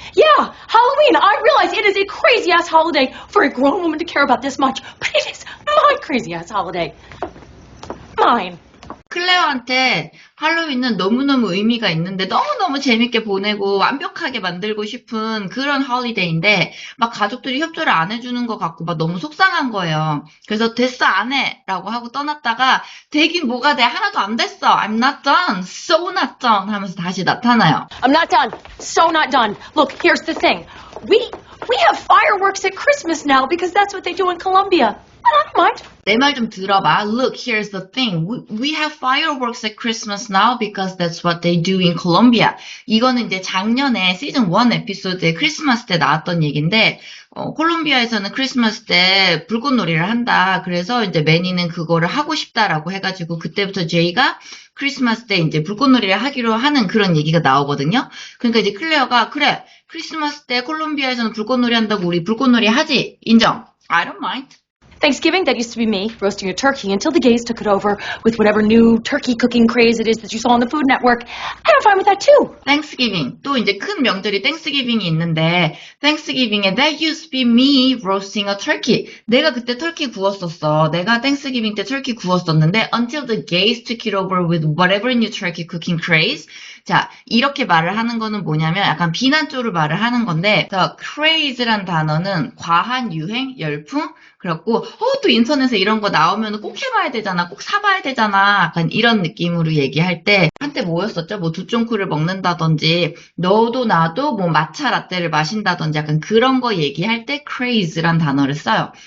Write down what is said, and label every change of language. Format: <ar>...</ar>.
<en>Yeah, Halloween. I realize it is a crazy-ass holiday for a grown woman to care about this much, but it is my crazy-ass holiday. Mine.</en> <ko>클레어한테 할로윈은 너무너무 의미가 있는데 너무너무 재밌게 보내고 완벽하게 만들고 싶은 그런 홀리데이인데 막 가족들이 협조를 안 해주는 것 같고 막 너무 속상한 거예요. 그래서 됐어 안 해 라고 하고 떠났다가 되긴 뭐가 돼 하나도 안 됐어.</ko> <en>I'm not done. So not done</en> <ko>하면서 다시 나타나요.</ko> <en>I'm not done. So not done. Look, here's the thing. We have fireworks at Christmas now because that's what they do in Colombia. And I don't mind.</en> <ko>내 말 좀 들어봐.</ko> <en>Look, here's the thing. We have fireworks at Christmas now because that's what they do in Colombia.</en> <ko>이거는 이제 작년에 시즌 1 에피소드에 크리스마스 때 나왔던 얘기인데 콜롬비아에서는 크리스마스 때 불꽃놀이를 한다. 그래서 이제 매니는 그거를 하고 싶다라고 해가지고 그때부터 제이가 크리스마스 때 이제 불꽃놀이를 하기로 하는 그런 얘기가 나오거든요. 그러니까 이제 클레어가 그래 크리스마스 때 콜롬비아에서는 불꽃놀이 한다고 우리 불꽃놀이 하지. 인정.</ko> <en>I don't mind. Thanksgiving, that used to be me, roasting a turkey until the gays took it over with whatever new turkey cooking craze it is that you saw on the Food Network. And I'm fine with that too. Thanksgiving.</en> <ko>또 이제 큰 명절이 Thanksgiving이 있는데, Thanksgiving에</ko> <en>that used to be me roasting a turkey.</en> <ko>내가 그때 터키 구웠었어. 내가 Thanksgiving 때 터키 구웠었는데,</ko> <en>until the gays took it over with whatever new turkey cooking craze.</en> <ko>자, 이렇게 말을 하는 거는 뭐냐면 약간 비난조로 말을 하는 건데, the craze란 단어는 과한 유행, 열풍, 그렇고 또 인터넷에 이런 거 나오면 꼭 해봐야 되잖아, 꼭 사봐야 되잖아, 약간 이런 느낌으로 얘기할 때 한때 뭐였었죠? 뭐 두쫑쿠를 먹는다든지 너도 나도 뭐 마차 라떼를 마신다든지 약간 그런 거 얘기할 때 craze란 단어를 써요.</ko>